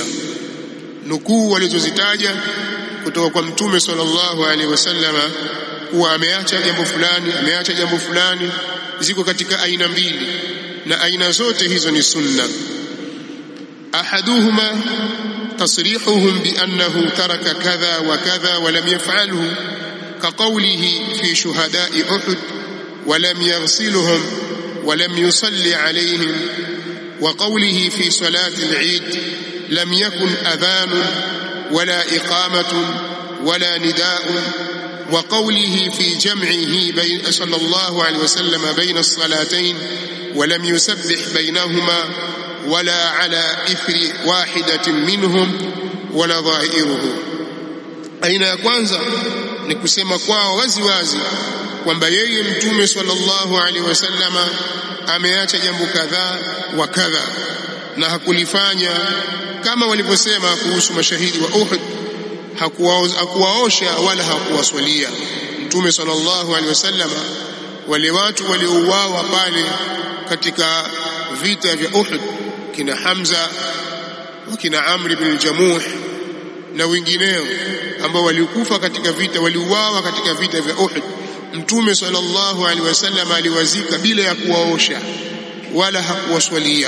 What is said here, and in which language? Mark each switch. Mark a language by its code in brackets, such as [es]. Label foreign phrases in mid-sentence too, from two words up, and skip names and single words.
[sw] Nukuu walizozitaja kutoka kwa Mtume [ar] صلى الله عليه وسلم [sw] kuwa ameacha jambo fulani ziko katika aina mbili, na aina zote hizo ni sunna. [ar] أحدهما تصريحهم بأنه ترك كذا وكذا ولم يفعله كقوله في شهداء أحد ولم يغسلهم ولم يصل عليهم وقوله في صلاة العيد لم يكن أذان ولا إقامة ولا نداء، وقوله في جمعه صلى الله عليه وسلم بين الصلاتين ولم يسبح بينهما ولا على إثر واحدة منهم ونظائره. [sw] aina ya kwanza ni kusema kwao wazi wazi kwamba yeye Mtume [ar] صلى الله عليه وسلم [sw] ameacha jambo kadhaa wa kadha na hakulifanya kama walivyosema kuhusu mashahidi wa Uhud. Hakuwaosha wala hakuwaswalia. Mtume [ar] صلى الله عليه وسلم [sw] wale watu waliouawa pale katika vita vya Uhud, kina Hamza wa kina Amr ibn al-Jamuh na wengineo ambao walikufa katika vita, waliuawa katika vita vya Uhud, Mtume [ar] صلى الله عليه وسلم [sw] aliwazika bila ya kuwaosha wala hakuwaswalia.